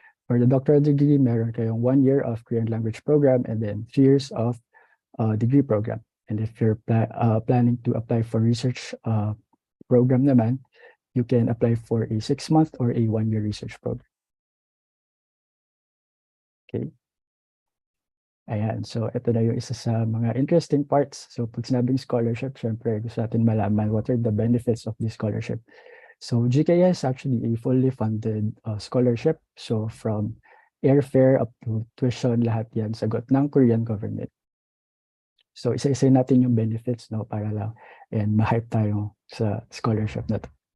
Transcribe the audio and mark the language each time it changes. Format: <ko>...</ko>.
<en>For the doctoral degree,</en> <tl>meron kayong</tl> <en>1 year of Korean language program and then 3 years of degree program. And if you're planning to apply for research program naman, you can apply for a 6-month or a 1-year research program. Okay.</en> <tl>Ayan, so ito na yung isa sa mga interesting parts.</tl> <en>So</en> <tl>pag sinabing scholarship, syempre gusto natin malaman</tl> <en>what are the benefits of this scholarship. So GKS is actually a fully funded scholarship. So from airfare up to tuition,</en> <tl>lahat yan sagot ng</tl> <en>Korean government.</en> <tl>So isa-isa natin yung benefits, no, para lang and ma-hype tayo sa scholarship na to.</tl>